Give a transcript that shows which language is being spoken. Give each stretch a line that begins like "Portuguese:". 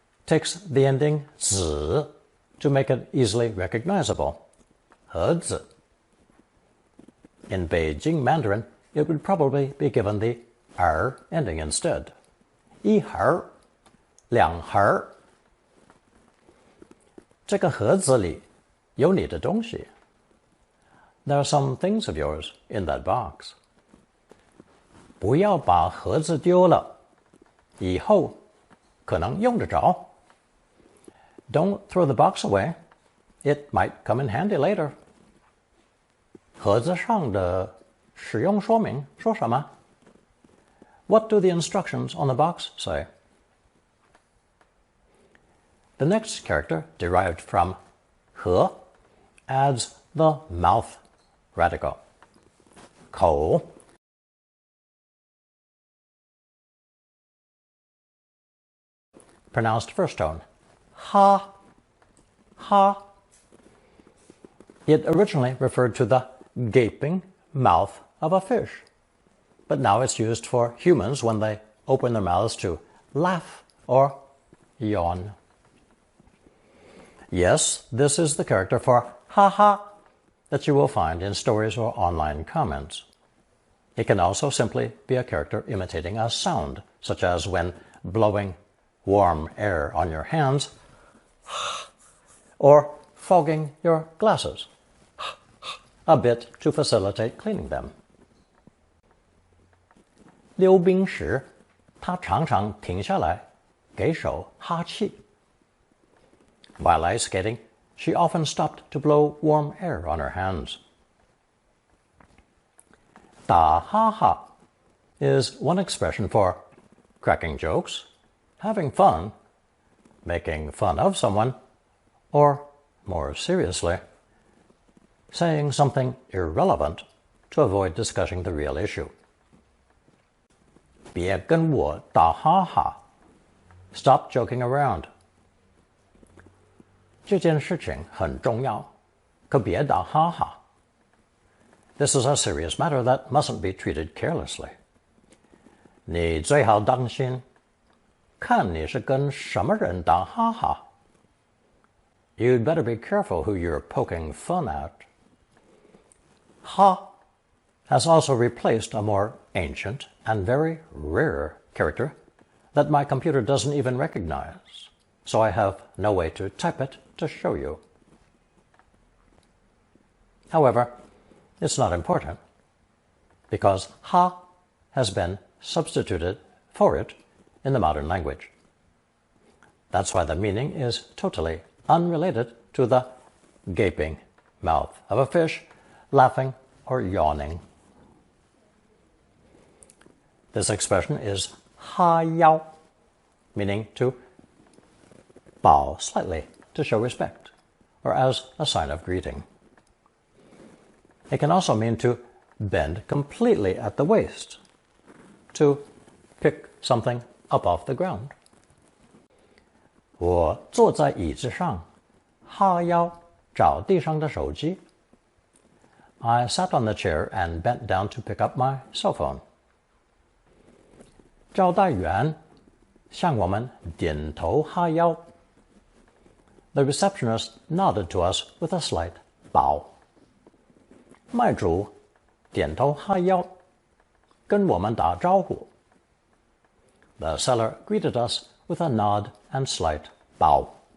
English: takes the ending 子 to make it easily recognizable. 盒子. In Beijing Mandarin, it would probably be given the er ending instead.
Chinese: 一盒,两盒. 这个盒子里有你的东西.
English: There are some things of yours in that box.
Chinese: 不要把盒子丢了，以后可能用得着.
English: Don't throw the box away. It might come in handy later.
Chinese: 盒子上的使用说明说什么?
English: What do the instructions on the box say? The next character, derived from 和, adds the mouth radical.
Chinese: 口.
English: Pronounced first tone. Ha. Ha. It originally referred to the gaping mouth of a fish, but now it's used for humans when they open their mouths to laugh or yawn. Yes, this is the character for ha ha that you will find in stories or online comments. It can also simply be a character imitating a sound, such as when blowing warm air on your hands, or fogging your glasses, a bit to facilitate cleaning them.
Chinese: 溜冰时，他常常停下来，给手哈气.
English: While ice skating, she often stopped to blow warm air on her hands. 打哈哈 is one expression for cracking jokes, having fun, making fun of someone, or, more seriously, saying something irrelevant to avoid discussing the real issue.
Chinese: 别跟我打哈哈.
English: Stop joking around.
Chinese: 这件事情很重要，可别打哈哈.
English: This is a serious matter that mustn't be treated carelessly.
Chinese: 你最好当心，看你是跟什么人打哈哈.
English: You'd better be careful who you're poking fun at. Ha has also replaced a more ancient and very rare character that my computer doesn't even recognize, so I have no way to type it to show you. However, it's not important, because ha has been substituted for it in the modern language. That's why the meaning is totally unrelated to the gaping mouth of a fish, laughing or yawning. This expression is ha yao, meaning to bow slightly to show respect, or as a sign of greeting. It can also mean to bend completely at the waist, to pick something up off the ground.
Chinese: 我坐在椅子上，哈腰找地上的手机.
English: I sat on the chair and bent down to pick up my cell phone.
Chinese: 招待员向我们点头哈腰.
English: The receptionist nodded to us with a slight bow.
Chinese: 卖主点头哈腰，跟我们打招呼.
English: The seller greeted us with a nod and slight bow.